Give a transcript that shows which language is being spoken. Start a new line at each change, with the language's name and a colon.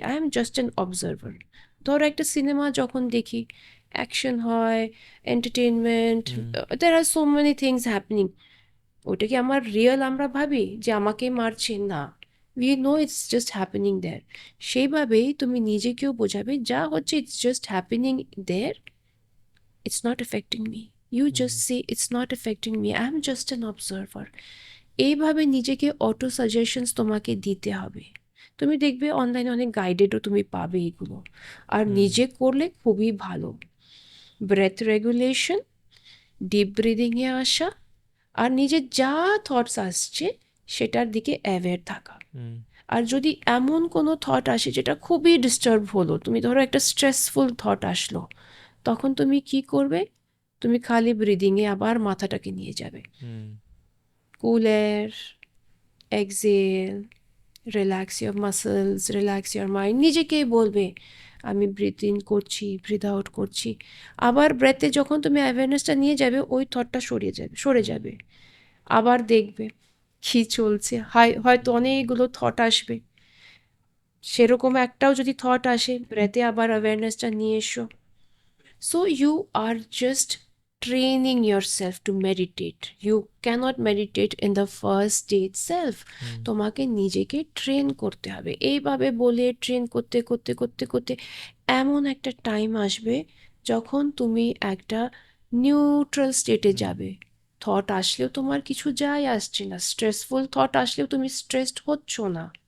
English: I am just an observer.
Bangla: ধরো একটা cinema যখন দেখি,
English: Action হয়, entertainment, there are so many things happening.
Bangla: ওটা কি আমার রিয়েল আমরা ভাবি যে আমাকে মারছে? না,
English: We know it's just happening there.
Bangla: সেইভাবেই তুমি নিজেকেও বোঝাবে যা হচ্ছে
English: It's just happening there, it's not affecting me. You just say it's not affecting me, I'm just an observer.
Bangla: এইভাবে নিজেকে অটো সাজেশনস তোমাকে দিতে হবে। তুমি দেখবে অনলাইনে অনেক গাইডেডও তুমি পাবে এগুলো। আর নিজে করলে খুবই ভালো। ব্রেথ রেগুলেশন, ডিপ ব্রিদিংয়ে আসা, আর নিজের যা থটস আসছে সেটার দিকে অ্যাওয়্যার থাকা। আর যদি এমন কোনো থট আসে যেটা খুবই ডিস্টার্ব হলো, তুমি ধরো একটা স্ট্রেসফুল থট আসলো, তখন তুমি কি করবে? তুমি খালি ব্রিদিংয়ে আবার মাথাটাকে নিয়ে যাবে।
English: Cool air, exhale, relax your muscles, relax your mind.
Bangla: নিজেকেই বলবে আমি ব্রিথ ইন করছি, ব্রিথ আউট করছি। আবার ব্রেথে যখন তুমি অ্যাওয়ারনেসটা নিয়ে যাবে, ওই থটটা সরে যাবে। আবার দেখবে কি চলছে, হয়তো অনেকগুলো থট আসবে, সেরকম একটাও যদি থট আসে, ব্রেথে আবার অ্যাওয়ারনেসটা নিয়ে এসো।
English: So you are just training yourself to meditate. You cannot meditate in the first day itself.
Bangla: তোমাকে নিজেকে ট্রেন করতে হবে। এইভাবে বলে ট্রেন করতে করতে করতে করতে এমন একটা টাইম আসবে যখন তুমি একটা নিউট্রাল স্টেটে যাবে। থট আসলেও তোমার কিছু যায় আসছে না, স্ট্রেসফুল থট আসলেও তুমি স্ট্রেসড হচ্ছ না।